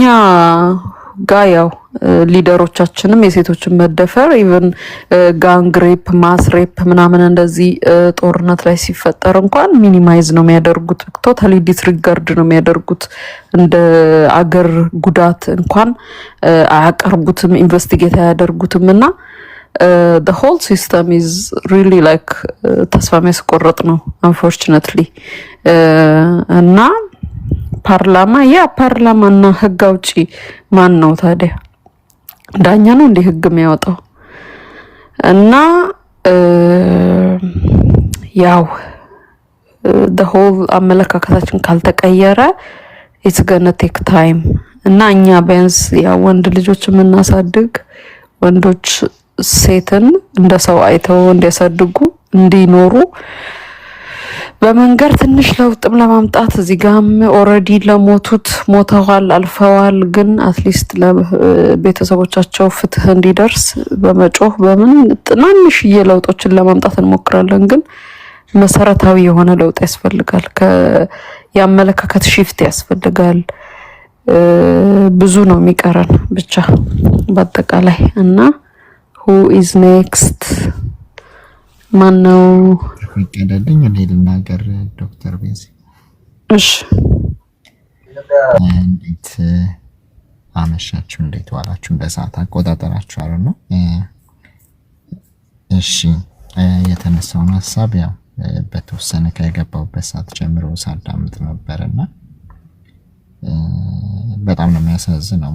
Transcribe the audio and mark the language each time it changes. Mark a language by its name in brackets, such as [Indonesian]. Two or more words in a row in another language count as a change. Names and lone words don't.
[Amharic] ጋ ያው ሊደሮቻችንም የሴቶችን መደፈር [English] even gang rape mass rape [Amharic] ምናምን እንደዚህ ጦርነት ላይ ሲፈጠር እንኳን ሚኒማይዝ ነው የሚያደርጉት፣ [English] totally disregard [Amharic] ነው የሚያደርጉት። እንደ አገር ጉዳት እንኳን አያቀርቡትም፣ ኢንቨስቲጌት አያደርጉትም። እና [English] the whole system is really like [Amharic] ተስፋ የሚያስቆርጥ ነው unfortunately። እና ፓርላማና ህግ አውጪ ማን ነው ታዲያ? ዳኛ ነው እንደ ህግ የሚያወጣው? እና ያው [English] the whole [Amharic] አመለካከታችን ካልተቀየረ [English] it's gonna take time። [Amharic] እና እኛ ቢያንስ ያው ወንድ ልጆች የምናሳድግ ወንዶች ሴትን እንደ ሰው አይተው እንዲያሳድጉ እንዲኖሩ በመንገር ትንሽ ለውጥም ለማምጣት እዚህ ጋም ኦሬዲ ለሞቱት ሞተዋል አልፈዋል፣ ግን አትሊስት ለቤተሰቦቻቸው ፍትህ እንዲደርስ በመጮህ በምን ትናንሽ ለውጦችን ለማምጣት እንሞክራለን። ግን መሰረታዊ የሆነ ለውጥ ያስፈልጋል። የአመለካከት ሺፍት ያስፈልጋል። ብዙ ነው የሚቀረን ብቻ በአጠቃላይ። እና [English] who is next [Amharic] ማነው ይቀደልኝ እኔ ልናገር ዶክተር ቤዚ? እሺ እንዴት አመሻችሁ? እንዴት ዋላችሁ? እንደ ሰዓት አቆጣጠራችሁ አይደል ነው? እሺ የተነሳውን ሐሳብ ያው በተወሰነ ከገባሁበት ሰዓት ጀምሮ ሳዳምጥ ነበርና በጣም ነው የሚያሳዝነው።